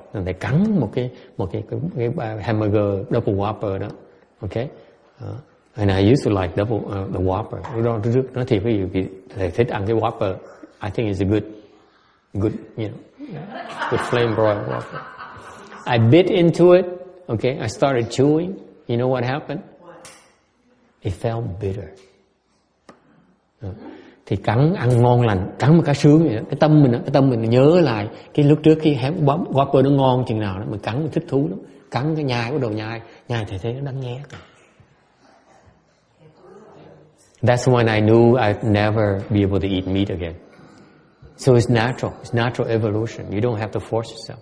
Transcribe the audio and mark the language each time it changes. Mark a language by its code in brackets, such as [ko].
[vi] And they cắn một cái hamburger double Whopper đó. [en] Okay? And I used to like the Whopper. [vi] Nói thiệt với you, thầy thích ăn cái Whopper. [en] I think it's a good, good flame broiled Whopper. I bit into it. Okay, I started chewing. You know what happened? It felt bitter. [vi] Thì cắn ăn ngon lành, cắn một cái sướng vậy đó. Cái tâm mình nhớ lại cái lúc trước khi Whopper nó ngon chừng nào đó, mình cắn mình thích thú lắm. cắn cái nhai, bắt đầu nhai thầy thấy nó đắng nghét. [en] That's when I knew I'd never be able to eat meat again. So it's natural evolution. You don't have to force yourself.